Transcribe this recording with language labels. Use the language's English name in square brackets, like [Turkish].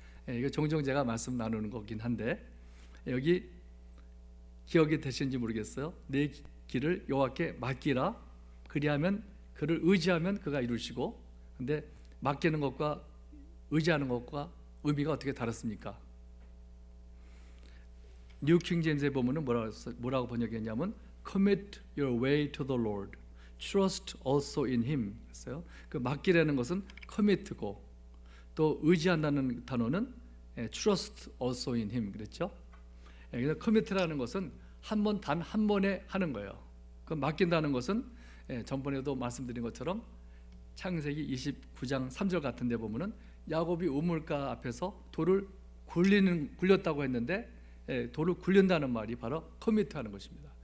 [Korean] 이거 종종 제가 말씀 나누는 거긴 한데 여기 기억이 되시는지 모르겠어요. 내 길을 여호와께 맡기라. 그리하면 그를 의지하면 그가 이루시고. 근데 맡기는 것과 의지하는 것과 의미가 어떻게 다릅니까? 뉴 킹 제임스에 보면은 뭐라고 번역했냐면 [English] commit your way to the Lord, trust also in Him [Korean] 했어요. 그 맡기라는 것은 commit고 또 의지한다는 단어는 [English] trust also in Him [Korean] 그랬죠. 그래서 commit라는 것은 단 한 번에 하는 거예요. 그 맡긴다는 것은 전번에도 말씀드린 것처럼 창세기 29장 3절 같은 데 보면은 야곱이 우물가 앞에서 돌을 굴렸다고 했는데 돌을 굴린다는 말이 바로 커미트하는 것입니다.